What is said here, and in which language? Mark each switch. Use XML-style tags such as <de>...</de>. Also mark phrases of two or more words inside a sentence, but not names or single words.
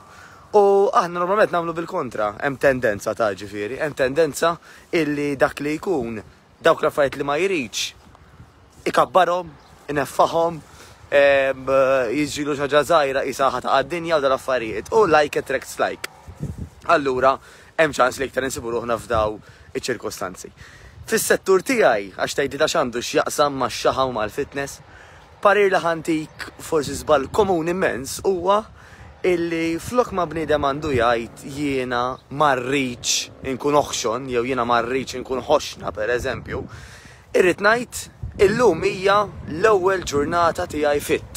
<mt>U aħna normalment nagħmlu bil-kontra, hemm tendenza ta' ġifieri, hemm tendenza illi dak li jkun dawk l-affarijiet li ma jridx ikabbarhom, ineffahom, jiġilu xi ħaġa żgħira qisha ħata għad-dinja u dal-affarijiet u</mt> <en>like attracts like.</en> <mt>Allura hemm ċans li iktar insibu ruħna f'daw iċ-ċirkostanzi. Fis-settur tiegħi għax tgħidli ta' x'għandu x'jaqsam max-xaħa u mal-fitness, parir li ħantik forsi żball komuni immens huwa illi flok ma bniedem għandu jgħid jiena marriċ inkun oħxon, jew jiena marriċ inkun ħoxna pereżempju, irrid ngħid illum hija l-ewwel ġurnata tiegħi fit.</mt>